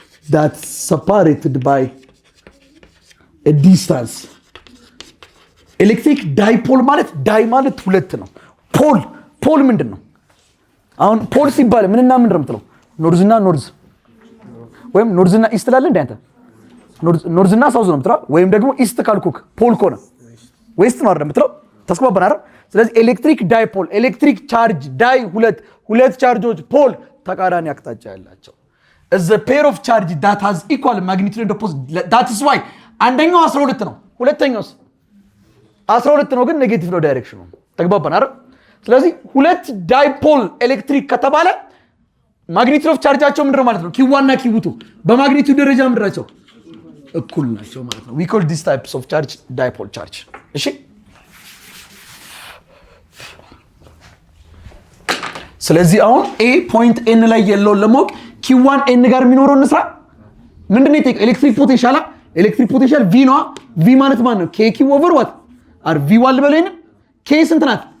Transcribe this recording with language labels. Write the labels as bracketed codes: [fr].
[en] That's separated by a distance. [am] ኤሌክትሪክ ዳይፖል ማለት ዳይ ማለት ሁለት ነው። ፖል ምንድን ነው? አሁን ፖል ሲባል ምንና ምን ነው የምትለው? ኖርዝና ኖርዝ ወይም ኖርዝና ኢስት ላለ እንደ አንተ ኖርዝና ሳውዝ ነው የምትለው። ወይም ደግሞ ኢስት ካልኩክ ፖል ኮነ ዌስት ነው አይደል የምትለው። ተስማማን አይደል? ስለዚህ ኤሌክትሪክ ዳይፖል ኤሌክትሪክ ቻርጅ ዳይ ሁለት ቻርጆች ፖል ተቃራኒ አቅጣጫ ያላቸው [en] is a pair of charge that has equal magnitude and opposite. That is why [am] አንደኛው 12 ነው፣ ሁለተኛውስ 12 ነው፣ ግን ኔጌቲቭ ነው ዳይሬክሽኑ። ተግባባን አይደል? ስለዚህ ሁለት ዳይፖል ኤሌክትሪክ ከተባለ ማግኒቲዩድ ኦፍ ቻርጃቸው ምንድነው ማለት ነው? ኪው1 እና ኪው2 በማግኒቲዩድ ደረጃ ምንድናቸው? እኩል ናቸው ማለት ነው። [en] we call these types of charge dipole charge. [am] እሺ ስለዚህ አሁን ኤ ፖይንት ኤን ላይ ያለውን ለማወቅ ኪው1 ኤን ጋር የሚኖረው እንስራ። ምንድነው የጠየቀው? ኤሌክትሪክ ፖቴንሻል ኤሌክትሪክ ፖቴንሻል ቪ ነው። ቪ ማለት ማን ነው? ኬ ኪው ኦቨር ዋት አር ቪ ዋል በለኝ። ኬ ስንት ናት?